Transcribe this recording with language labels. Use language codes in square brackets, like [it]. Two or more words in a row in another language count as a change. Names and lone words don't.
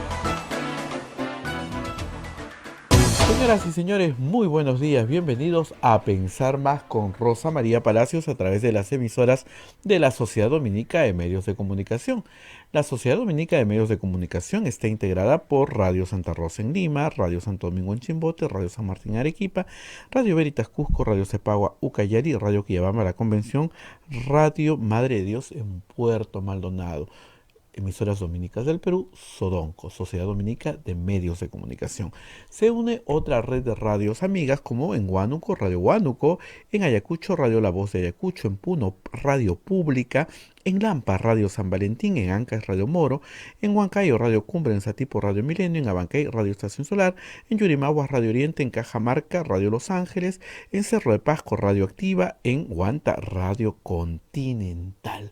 [es] Señoras y señores, muy buenos días. Bienvenidos a Pensar Más con Rosa María Palacios a través de las emisoras de la Sociedad Dominica de Medios de Comunicación. La Sociedad Dominica de Medios de Comunicación está integrada por Radio Santa Rosa en Lima, Radio Santo Domingo en Chimbote, Radio San Martín en Arequipa, Radio Veritas Cusco, Radio Cepagua Ucayali, Radio Quillabamba La Convención, Radio Madre de Dios en Puerto Maldonado. Emisoras dominicas del Perú, Sodomco, Sociedad Dominica de Medios de Comunicación. Se une otra red de radios amigas como en Huánuco, Radio Huánuco, en Ayacucho, Radio La Voz de Ayacucho, en Puno, Radio Pública, en Lampa, Radio San Valentín, en Ancash, Radio Moro, en Huancayo, Radio Cumbre, en Satipo, Radio Milenio, en Abancay, Radio Estación Solar, en Yurimaguas, Radio Oriente, en Cajamarca, Radio Los Ángeles, en Cerro de Pasco, Radio Activa, en Huanta, Radio Continental.